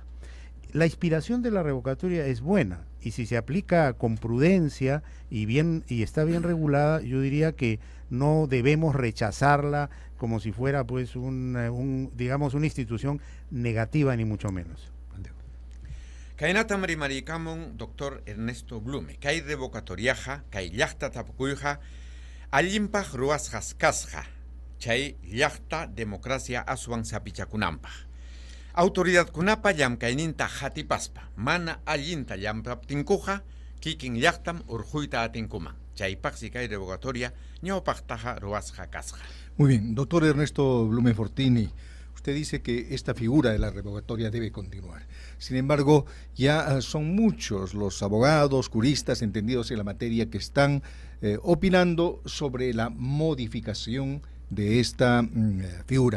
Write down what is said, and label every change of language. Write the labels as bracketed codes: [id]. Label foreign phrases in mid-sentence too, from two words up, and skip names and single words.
[es] La inspiración de la revocatoria es buena, y si se aplica con prudencia y está bien regulada, yo diría que no debemos rechazarla como si fuera pues digamos una institución negativa, ni mucho menos. [qu] Kainata marikamon doctor Ernesto Blume, kay revocatoriaja, kay llaqta tapukuyja, allimpaj ruasjas kasja, chay llaqta democracia aswan sapichakunanpaj. Autoridad kunapa llamkayninta hatipaspa, mana allinta llampaptinkuja, kikin llaqtam urjuyta atinkuman. Chaypaqsi kay revocatoria ñawpaqtaja ruasja kasja. [es] Muy bien, doctor Ernesto Blume Fortini, usted dice que esta figura de la revocatoria debe continuar. Sin embargo, ya son muchos los abogados, juristas entendidos en la materia que están opinando sobre la modificación de esta figura.